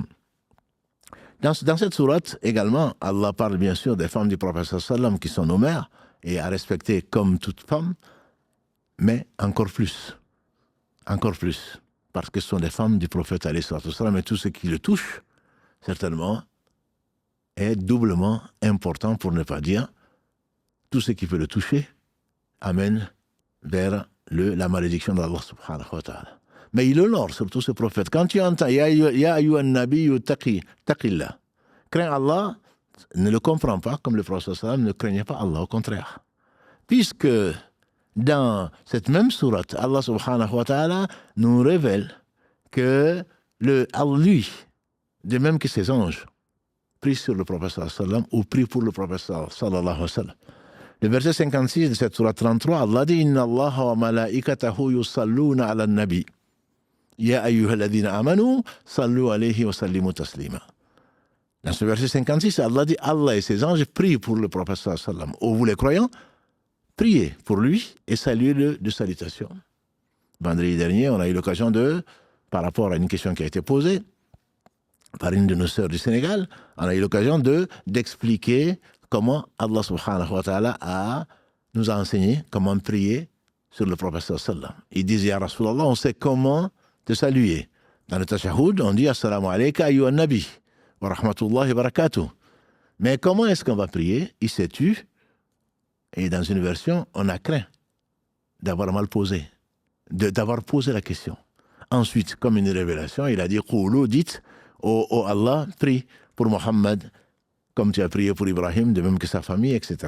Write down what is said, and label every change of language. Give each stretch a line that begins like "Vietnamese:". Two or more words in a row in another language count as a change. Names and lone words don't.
French: Dans cette sourate également, Allah parle bien sûr des femmes du prophète sallam qui sont nos mères et à respecter comme toute femme, mais encore plus, parce que ce sont des femmes du prophète
Arabic: عليه الصلاة والسلام,
French: et tout ce qui le touche, certainement, est doublement important, pour ne pas dire tout ce qui peut le toucher amène vers la malédiction d'Allah
Arabic: سبحانه وتعالى.
French: Mais il honore surtout ce prophète. Quand tu entends
Arabic: يا أيها النبي اتق الله,
French: crains Allah, ne le comprends pas comme le prophète sallam ne craignait pas Allah, au contraire. Puisque dans cette même sourate, Allah
Arabic: سبحانه وتعالى
French: nous révèle que lui, de même que ses anges, prient sur le prophète
Arabic: صلى الله عليه وسلم
French: ou prient pour le prophète
Arabic: صلى الله عليه وسلم.
French: Le verset 56 de cette sourate 33, Allah dit
Arabic: إن الله وملائكته يصلون على النبي. يا أيها الذين آمنوا صلوا عليه وسلموا تسليما.
French: Dans ce verset 56, Allah dit Allah et ses anges prient pour le prophète
Arabic: صلى الله عليه وسلم.
French: Ô vous les croyants, priez pour lui et saluez-le de salutations. Vendredi dernier, on a eu l'occasion par rapport à une question qui a été posée, par une de nos sœurs du Sénégal, on a eu l'occasion d'expliquer comment Allah
Arabic: سبحانه وتعالى
French: nous a enseigné comment prier sur le prophète sallam. Il disait à Rasulallah, on sait comment te saluer. Dans le tashahhud, on dit
Arabic: السلام عليك أيها النبي ورحمة الله وبركاته.
French: Mais comment est-ce qu'on va prier? Il s'est tu. Et dans une version, on a craint d'avoir mal posé, d'avoir posé la question. Ensuite, comme une révélation, il a dit Qoulou, dites, oh Allah, prie pour Mohammed, comme tu as prié pour Ibrahim, de même que sa famille, etc.